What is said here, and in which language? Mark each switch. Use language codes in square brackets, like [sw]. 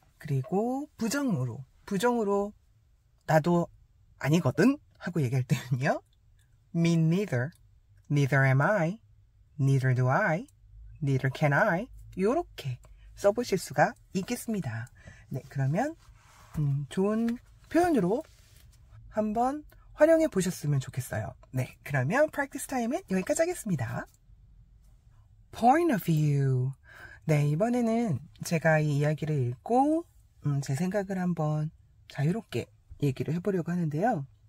[ko] 그리고 부정으로 나도 아니거든 하고 얘기할 때는요. [en] Me neither, neither am I, neither do I, neither can I [ko] 이렇게 써보실 수가 있겠습니다. 네, 그러면 좋은 표현으로 한번 활용해 보셨으면 좋겠어요. 네, 그러면 practice time은 여기까지 하겠습니다. [en] Point of view. [ko] 네, 이번에는 제가 이 이야기를 읽고 제 생각을 한번 자유롭게 얘기를 해보려고 하는데요.